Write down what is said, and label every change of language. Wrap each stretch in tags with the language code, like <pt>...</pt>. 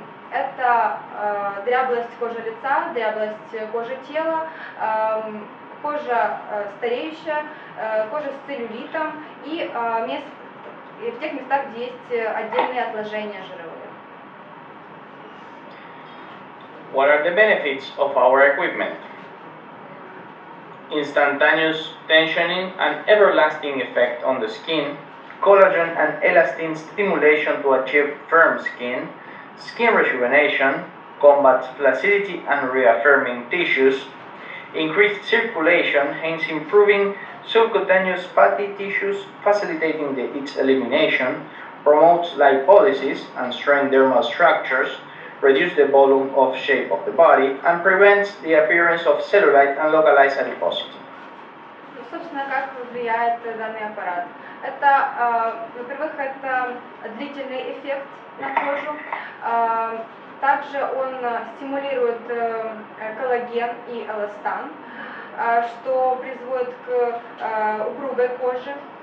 <ru>Это дряблость кожи лица, дряблость кожи тела, кожа стареющая, кожа с целлюлитом и в тех местах, где есть отдельные отложения жировые.</ru> <en>What are the benefits of our equipment? Instantaneous tensioning and everlasting effect on the skin, collagen and elastin stimulation to achieve firm skin, skin rejuvenation, combats flaccidity and reaffirming tissues, increased circulation, hence improving subcutaneous fatty tissues, facilitating its elimination, promotes lipolysis and strengthens dermal structures, reduce the volume of shape of the body, and prevents the appearance of cellulite and localized adiposity.</en> <ru>Собственно, как влияет данный аппарат? Это, во-первых, это длительный эффект на кожу. Также он стимулирует коллаген и эластан, что приводит к упругой коже.</ru>